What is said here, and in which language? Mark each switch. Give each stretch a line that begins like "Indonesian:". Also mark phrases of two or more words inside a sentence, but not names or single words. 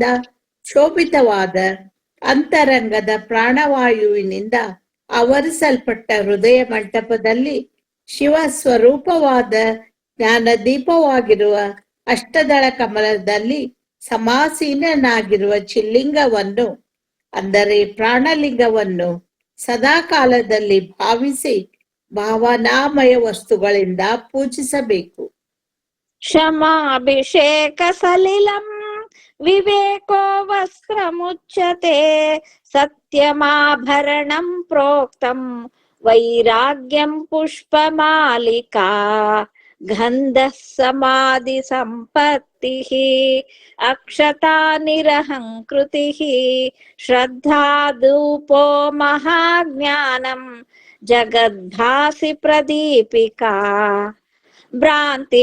Kannada: ಶೋಭಿತವಾದ ಅಂತರಂಗದ ಪ್ರಾಣವಾಯುವಿನಿಂದ ಆವರಿಸಲ್ಪಟ್ಟ ಹೃದಯ ಮಂಟಪದಲ್ಲಿ ಶಿವ ಸ್ವರೂಪವಾದ ಜ್ಞಾನದೀಪವಾಗಿರುವ ಅಷ್ಟದಳ ಕಮಲದಲ್ಲಿ ಸಮಾಸೀನನಾಗಿರುವ ಚಿಲ್ಲಿಂಗವನ್ನು, ಅಂದರೆ ಪ್ರಾಣಲಿಂಗವನ್ನು ಸದಾ ಕಾಲದಲ್ಲಿ ಭಾವಿಸಿ ಭಾವನಾಮಯ ವಸ್ತುಗಳಿಂದ ಪೂಜಿಸಬೇಕು.
Sanskrit: ಕ್ಷಮಾಭಿಷೇಕ ಸಲಿಲಂ ವಿವೇಕೋ ವಸ್ತ್ರಮುಚ್ಯತೆ ಸತ್ಯಮಾಭರಣಂ ಪ್ರೋಕ್ತಂ ವೈರಾಗ್ಯಂ ಪುಷ್ಪಮಾಲಿಕಾ ಗಂಧಃ ಸಮಾಧಿ ಸಂಪತ್ತಿಃ ಅಕ್ಷತಾ ನಿರಹಂಕೃತಿಃ ಶ್ರದ್ಧಾ ಧೂಪೋ ಮಹಾಜ್ಞಾನಂ ಜಗದ್ಭಾಸಿ ಪ್ರದೀಪಿಕಾ ಭ್ರಾಂತಿ